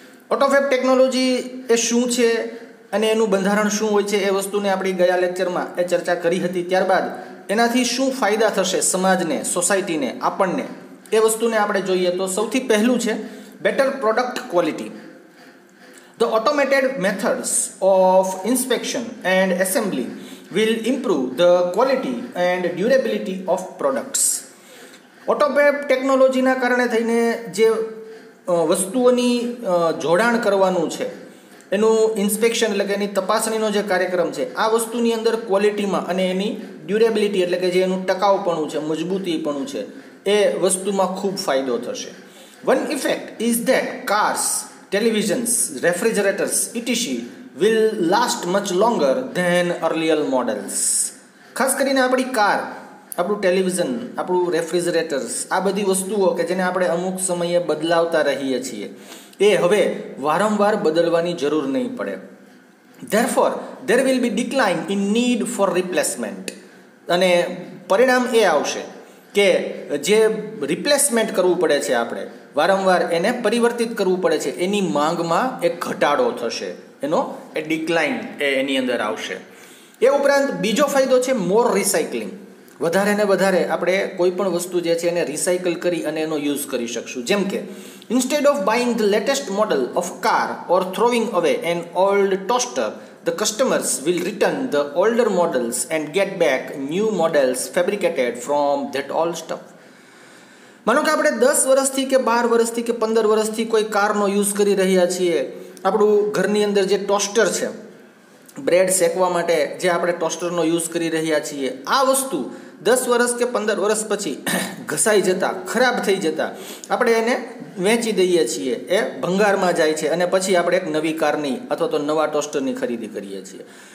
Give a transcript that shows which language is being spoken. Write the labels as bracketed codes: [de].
[gu] ઓટોફેબ technology એ શું છે અને એનું બંધારણ શું હોય છે એ વસ્તુને આપણી ગયા લેક્ચરમાં એ ચર્ચા કરી હતી. ત્યારબાદ એનાથી શું ફાયદા થશે સમાજને, સોસાયટીને, આપણને, એ વસ્તુને આપણે જોઈએ તો સૌથી પહેલું છે better product quality. [en] The automated methods of inspection and assembly will improve the quality and durability of products. [gu] ઓટોફેબ ટેકનોલોજીના કારણે થઈને જે વસ્તુઓની જોડાણ કરવાનું છે એનું ઇન્સ્પેક્શન એટલે કે એની તપાસણીનો જે કાર્યક્રમ છે આ વસ્તુની અંદર ક્વોલિટીમાં અને એની ડ્યુરેબિલિટી એટલે કે જે એનું ટકાઉપણું છે, મજબૂતીપણું છે એ વસ્તુમાં ખૂબ ફાયદો થશે. [en] One effect is that cars, televisions, refrigerators, etc. will last much longer than earlier models. [gu] ખાસ કરીને આપણી કાર, આપણું ટેલિવિઝન, આપણું રેફ્રિજરેટર્સ, આ બધી વસ્તુઓ કે જેને આપણે અમુક સમયે બદલાવતા રહીએ છીએ એ હવે વારંવાર બદલવાની જરૂર નહીં પડે. [en] Therefore, there will be decline in need for replacement. [gu] અને પરિણામ એ આવશે કે જે રિપ્લેસમેન્ટ કરવું પડે છે, આપણે વારંવાર એને પરિવર્તિત કરવું પડે છે, એની માંગમાં એક ઘટાડો થશે, એનો એ ડિક્લાઇન એની અંદર આવશે. એ ઉપરાંત બીજો ફાયદો છે મોર રિસાયકલિંગ. વધારે ને વધારે આપણે કોઈ પણ વસ્તુ જે છે એને રિસાયકલ કરી અને એનો યુઝ કરી શકશું. જેમ કે [en] Instead of buying the latest model of car or throwing away an old toaster, the customers will return the older models and get back new models fabricated from that old stuff. [gu] માનો કે આપણે 10 વર્ષથી કે 12 વર્ષથી કે 15 વર્ષથી કોઈ કારનો યુઝ કરી રહ્યા છીએ. આપણું ઘરની અંદર જે ટોસ્ટર છે, બ્રેડ શેકવા માટે જે આપણે ટોસ્ટરનો યુઝ કરી રહ્યા છીએ, આ વસ્તુ 10 વર્ષ કે 15 વર્ષ પછી ઘસાઈ જતાં, ખરાબ થઈ જતાં આપણે એને વેચી દઈએ છીએ, એ ભંગારમાં જાય છે અને પછી આપણે એક નવી કારની અથવા તો નવા ટોસ્ટરની ખરીદી કરીએ છીએ.